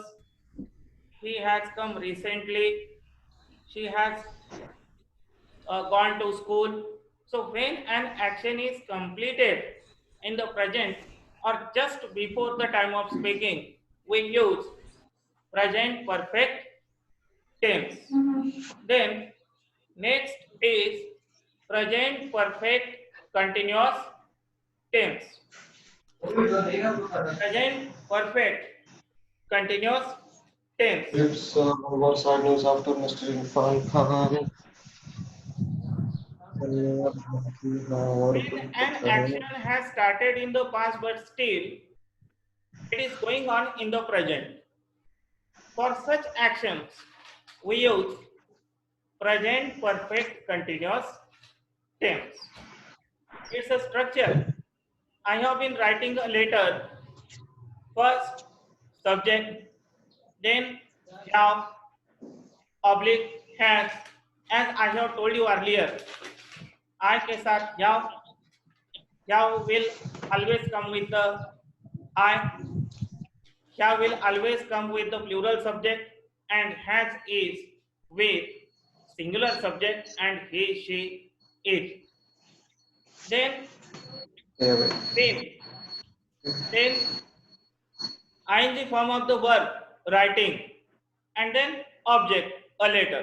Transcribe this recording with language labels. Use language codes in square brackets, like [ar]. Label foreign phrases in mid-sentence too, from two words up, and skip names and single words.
[en] He has come recently. She has gone to school. So when an action is completed in the present or just before the time of speaking, we use present perfect tense. Then next is present perfect continuous tense. Present perfect continuous tense. It's more sad news after Mr. Irfan Khan. When an action has started in the past but still it is going on in the present. For such actions, we use present perfect continuous tense. It's a structure. I have been writing a letter. First, subject, then have, oblique, has. As I have told you earlier, I [hi] के साथ [en] have will always come with the I. Have will always come with the plural subject, and has is with singular subject, and he, she, it. Then then then ing form of the verb writing, and then object a letter.